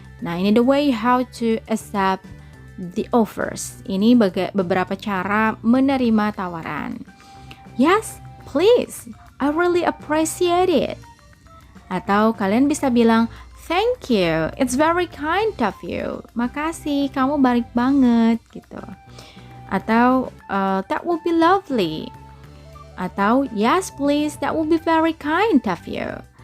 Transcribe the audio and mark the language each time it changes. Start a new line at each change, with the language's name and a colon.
Indonesian: Nah ini
English: the way how to accept the offers.
Indonesian: Ini beberapa cara menerima tawaran.
English: Yes, please. I really appreciate it.
Indonesian: Atau kalian bisa bilang,
English: thank you, it's very kind of you.
Indonesian: Makasih, kamu baik banget, gitu.
English: Atau that would be lovely. Atau yes please, that would be very kind of you.